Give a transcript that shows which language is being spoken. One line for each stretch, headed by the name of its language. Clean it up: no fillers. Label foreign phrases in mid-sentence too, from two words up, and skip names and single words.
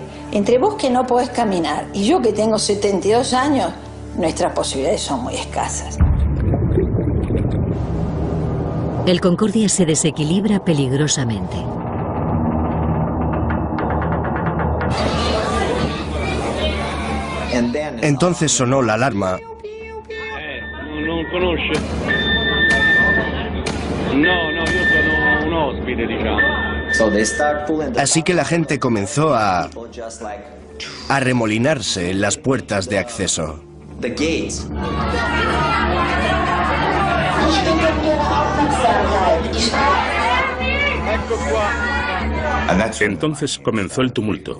Spanish: Entre vos que no podés caminar y yo que tengo 72 años, nuestras posibilidades son muy escasas. El Concordia se desequilibra peligrosamente. Entonces sonó la alarma.
Italian: Non conosce? No, io sono un ospite, diciamo.
Spanish: Así que la gente comenzó a arremolinarse en las puertas de acceso. Entonces comenzó el tumulto.